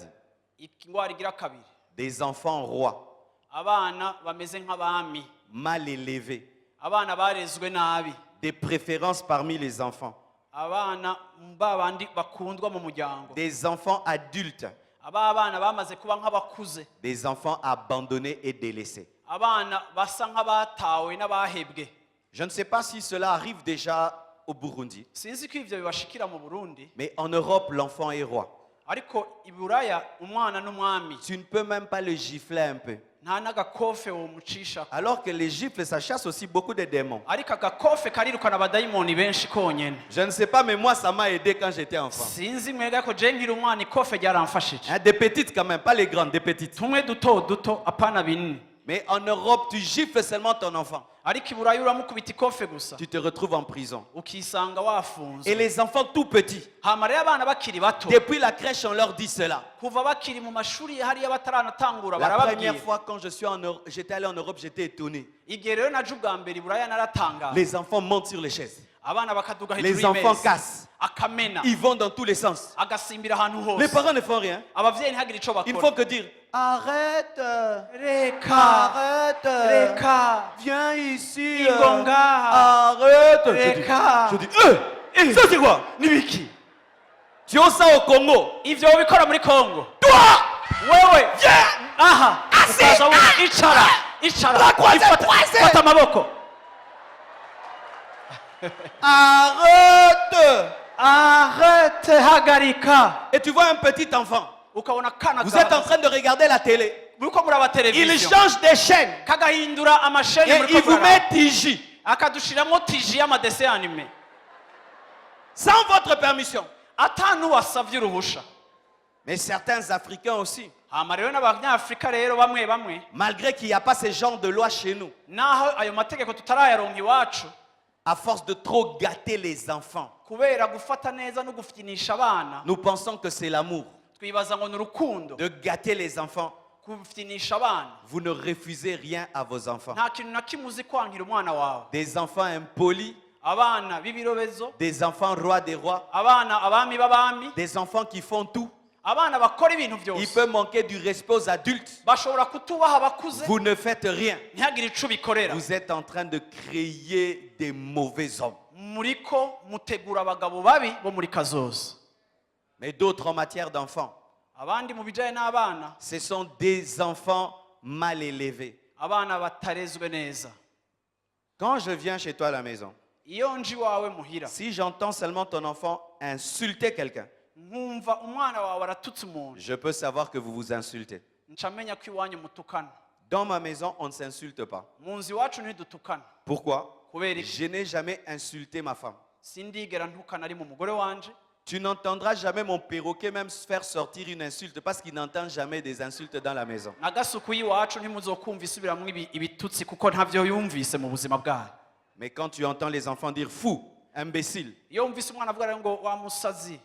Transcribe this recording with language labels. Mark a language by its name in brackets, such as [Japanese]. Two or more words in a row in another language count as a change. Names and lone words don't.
[Rundi] Ingwara igira kabiri. [French] des enfants rois, [Rundi] Abana bameze nk'abami. [French] mal élevés, [Rundi] Abana barezwe nabi. [French] des préférences parmi les enfants, [Rundi] Abana babandi bakundwa mu muryango. [French] des enfants adultes, [Rundi] Abana bamaze kuba nk'abakuze. [French] des enfants abandonnés et délaissés. [Rundi] Abana basa nk'abatawe n'abahebwe. [French] Je ne sais pas si cela arrive déjà au Burundi, [Rundi] Sinzi ko ivyo bibashikira mu Burundi, [French] mais en Europe, l'enfant est roi. [Rundi] ariko i Buraya umwana n'umwami. [French] Tu ne peux même pas le gifler un peu. [Rundi] Nta n'agakofe womucisha. [French] Alors que les gifles, ça chasse aussi beaucoup de démons. [Rundi] Ariko agakofe karirukana abadayimoni benshi konyene. [French] Je ne sais pas, mais moi, ça m'a aidé quand j'étais enfant. [Rundi] Sinzi mwega ko je nkiri umwana ikofe ryaramfashije. [French] Hein, des petites quand même, pas les grandes, des petites. [Rundi] Tumwe duto apana binini. [French] Mais en Europe, tu gifles seulement ton enfant. [Rundi] Ariko i Buraya uramukubita ikofe gusa. [French] Tu te retrouves en prison. [Rundi] Ukisanga wafunzwe. [French] Et les enfants tout petits, [Rundi] Hama rero abana bakiri bato. [French] depuis la crèche, on leur dit cela. [Rundi] Kuva bakiri mu mashuri hariya bataranatangura [French] La [Rundi] barababwira. [French] première fois quand j'étais allé en Europe, j'étais étonné. [Rundi] Igihe rero naje ubwa mbere i Buraya naratangara. [French] Les enfants montent sur les chaises. [Rundi] Abana bakaduga [French] Les [Rundi] hejuru [French] enfants [Rundi] y'imeza. [French] cassent. [Rundi] Akamena. [French] Ils vont dans tous les sens. [Rundi] Agasimbira ahantu [French] Les [Rundi] hose. [French] parents ne font rien. [Rundi] Abavyeyi ntihagire ico [French] Ils ne [Rundi] bakora. [French] font que dire arrête, [Rundi] Reka. [French] arrête, [Rundi] Reka. [French] viens ici, [Rundi] Ingonga. [French] arrête. [Rundi] Reka. [French] Je dis, ça c'est quoi? [Rundi] Nibiki. [French] Tu as ça au Congo? [Rundi] Ivyo ubikora muri Kongo. [French] Toi, [Rundi] Wewe. [French] viens. [Rundi] Aha. [French] Asi. [Rundi] Ukaza wumva. Icara. Icara. [French] Croisez. [Rundi] Fata amaboko. [French] Arrête. Arrête. Hagarika. Et tu vois un petit enfant. [Rundi] Ukabona kana [French] Vous êtes en train de regarder la télé. [Rundi] Muriko muraba [French] Il [Rundi] television. [French] change des chaînes [Rundi] Kagahindura amasheni [French] et [Rundi] muriko [French] il vous [Rundi] muraba. [French] met TJ [Rundi] Akadushiramo tiji y'amadese anime. [French] sans votre permission. [Rundi] Atanu wasavye uruhusha. [French] Mais certains Africains aussi, [Rundi] Hama rero n'abanyafrika rero bamwe [French] malgré qu'il n'y a pas ce genre de loi chez nous, [Rundi] naho ayo mategeko tutarayaronka iwacu [French] à force de trop gâter les enfants, [Rundi] kubera gufata neza no gufitinisha abana [French] nous pensons que c'est l'amour. [Rundi] twibaza ngo ni urukundo [French] De gâter les enfants [Rundi] kufitinisha abana. [French] Vous ne refusez rien à vos enfants. [Rundi] Nta kintu na kimwe uzi kwankira umwana wawe. [French] Des enfants impolis, [Rundi] Abana b'ibirobezo, [French] des enfants rois des rois, [Rundi] abana abami b'abami, [French] des enfants qui font tout. [Rundi] abana bakora ibintu [French] Il [Rundi] byose. [French] peut manquer du respect aux adultes. [Rundi] Bashobora kutubaha abakuze, [French] Vous ne faites rien. [Rundi] ntihagire ico bikorera. [French] Vous êtes en train de créer des mauvais hommes. [Rundi] Muriko mutegura abagabo babi bo muri kazoza. [French] Mais d'autres en matière d'enfants, [Rundi] Abandi mu bijanye n'abana, [French] ce sont des enfants mal élevés. [Rundi] abana batarezwe neza. [French] Quand je viens chez toi à la maison, [Rundi] Iyo nji wawe muhira, [French] si j'entends seulement ton enfant insulter quelqu'un, [Rundi] nkumva umwana wawe aratutse umuntu, [French] je peux savoir que vous vous insultez. [Rundi] nca menya ko iwanyu mutukana. [French] Dans ma maison, on ne s'insulte pas. [Rundi] Mu nzu iwacu ntidutukana. [French] Pourquoi? [Rundi] Kubera iki? [French] Je n'ai jamais insulté ma femme. [Rundi] Sindigera ntukana ari mu mugore wanje. [French] Tu n'entendras jamais mon perroquet même faire sortir une insulte parce qu'il n'entend jamais des insultes dans la maison. [Rundi] Nagasuku y'iwacu ntimuzokumva isubiramwo ibitutsi kuko ntavyo yumvise mu buzima bwayo. [French] Mais quand tu entends les enfants dire fou, imbécile, [Rundi] Iyo wumvise umwana avuga rero ngo wa musazi,